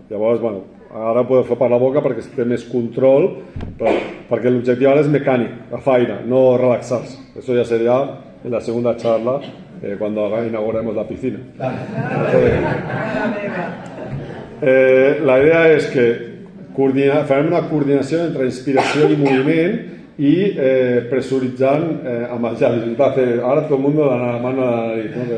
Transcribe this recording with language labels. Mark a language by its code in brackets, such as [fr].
[ca] Llavors, ara ho podeu fer per la boca perquè té més control, perquè l'objectiu ara és mecànic, agafar aire, no relaxar-se. [es] Això ja seria en la segunda charla, cuando inauguremos la piscina. [ca] La idea és que farem una coordinació entre inspiració i moviment i pressuritzant amb els llavis. [es] Ahora todo el mundo la mano a la nariz.